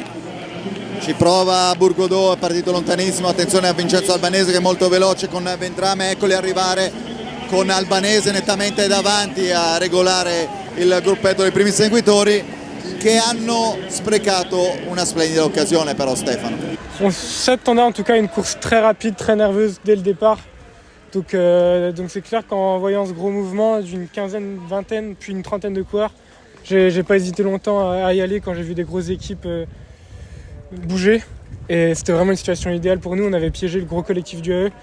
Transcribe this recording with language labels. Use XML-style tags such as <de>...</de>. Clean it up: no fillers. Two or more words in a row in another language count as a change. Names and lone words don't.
<it>Ci prova Burgodeau, è partito lontanissimo, attenzione a Vincenzo Albanese che è molto veloce con Ventrame, eccoli arrivare con Albanese nettamente davanti a regolare il gruppetto dei primi seguitori, che hanno sprecato una splendida occasione però. Stefano.</it> <fr>On s'attendait en tout cas à une course très rapide, très nerveuse dès le départ. Donc c'est clair qu'en voyant ce gros mouvement d'une quinzaine, vingtaine, puis une trentaine de coureurs, j'ai pas hésité longtemps à y aller quand j'ai vu des grosses équipes bouger. Et c'était vraiment une situation idéale pour nous. On avait piégé le gros collectif du AE.</fr>